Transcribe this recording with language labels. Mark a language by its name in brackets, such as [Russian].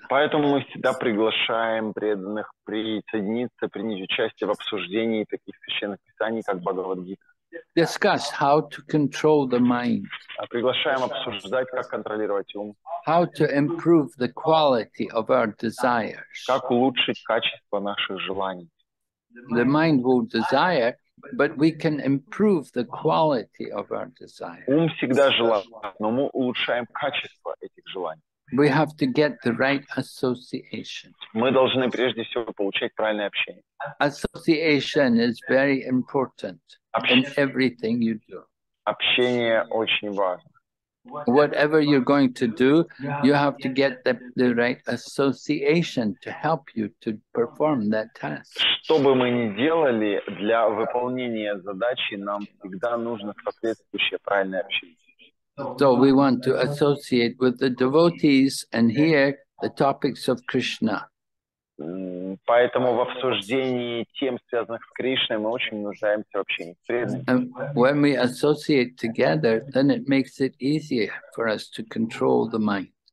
[Russian] Поэтому мы всегда приглашаем преданных присоединиться, принять участие в обсуждении таких священных писаний, как Бхагавад-гита. [English] Discuss how to control the mind. [Russian] Приглашаем обсуждать, как контролировать ум. [English] How to improve the quality of our desires. [Russian] Как улучшить качество наших желаний. [English] The mind will desire, but we can improve the quality of our desire. [Russian] Ум всегда желает, но мы улучшаем качество этих желаний. [English] We have to get the right association. [Russian] Мы должны прежде всего получать правильное общение. [English] Association is very important in everything you do. [Russian] Общение очень важно. [English] Whatever you're going to do, you have to get the right association to help you to perform that task. [Russian] Что бы мы ни делали, для выполнения задачи нам всегда нужно соответствующее правильное общение. [English] So we want to associate with the devotees and hear the topics of Krishna. [Russian] Поэтому в обсуждении тем, связанных с Кришной, мы очень нуждаемся в общении с преданными. [English] And when we associate together, then it makes it easier for us to control the mind.